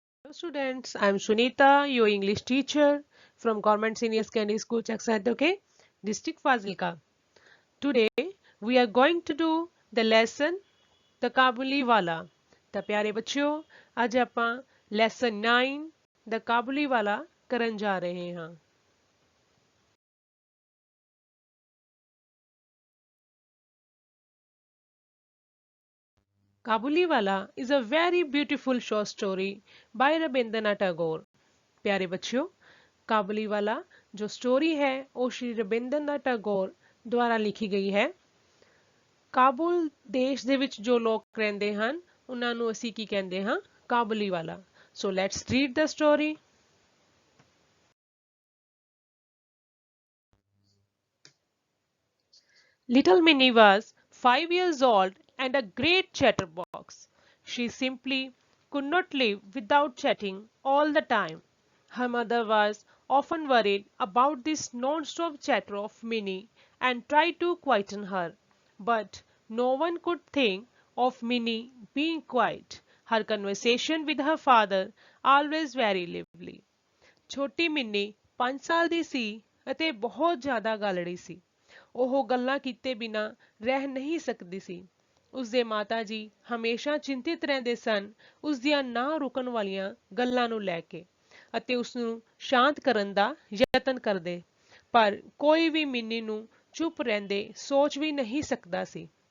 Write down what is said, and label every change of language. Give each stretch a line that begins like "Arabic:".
English: Students, I am Sunita, your English teacher from Government Senior Secondary School, Chaksat, District Fazilka. Today, we are going to do the lesson, the Kabuli Wala.
Punjabi: ਤਾਂ ਪਿਆਰੇ ਬੱਚਿਓ ਅੱਜ ਆਪਾਂ lesson 9 the Kabuli Wala ਕਰਨ ਜਾ ਰਹੇ ਹਾਂ।
English: Kabuliwala is a very beautiful short story by Rabindranath Tagore।
Hindi: प्यारे बच्चों काबुलीवाला जो स्टोरी है वो श्री रविंद्रनाथ टैगोर ਦੁਆਰਾ ਲਿਖੀ ਗਈ ਹੈ।
Punjabi: ਕਾਬੁਲ ਦੇਸ਼ ਦੇ ਵਿੱਚ ਜੋ ਲੋਕ ਰਹਿੰਦੇ ਹਨ ਉਹਨਾਂ ਨੂੰ ਅਸੀਂ ਕੀ ਕਹਿੰਦੇ ਹਾਂ ਕਾਬੁਲੀਵਾਲਾ।
English: So let's read the story. Little Minnie was 5 years old and a great chatterbox. She simply could not live without chatting all the time. Her mother was often worried about this non-stop chatter of Minnie and tried to quieten her. But no one could think of Minnie being quiet. Her conversation with her father always very lively.
Punjabi: ਛੋਟੀ mini 5 ਸਾਲ ਦੀ ਸੀ ਅਤੇ ਬਹੁਤ ਜ਼ਿਆਦਾ ਗਾਲੜੀ ਸੀ। ਉਹ ਗੱਲਾਂ ਕੀਤੇ ਬਿਨਾਂ ਰਹਿ ਨਹੀਂ ਸਕਦੀ ਸੀ। ਉਸਦੇ ਮਾਤਾ ਜੀ ਹਮੇਸ਼ਾ ਚਿੰਤਿਤ ਰਹਿੰਦੇ ਸਨ ਉਸ ਦੀਆਂ ਨਾ ਰੁਕਣ ਵਾਲੀਆਂ ਗੱਲਾਂ ਨੂੰ ਲੈ ਕੇ ਅਤੇ ਉਸ ਨੂੰ ਸ਼ਾਂਤ ਕਰਨ ਦਾ ਯਤਨ ਕਰਦੇ, ਪਰ ਕੋਈ ਵੀ ਮਿੰਨੀ ਨੂੰ ਚੁੱਪ ਰਹਿੰਦੇ ਸੋਚ ਵੀ ਨਹੀਂ ਸਕਦਾ ਸੀ।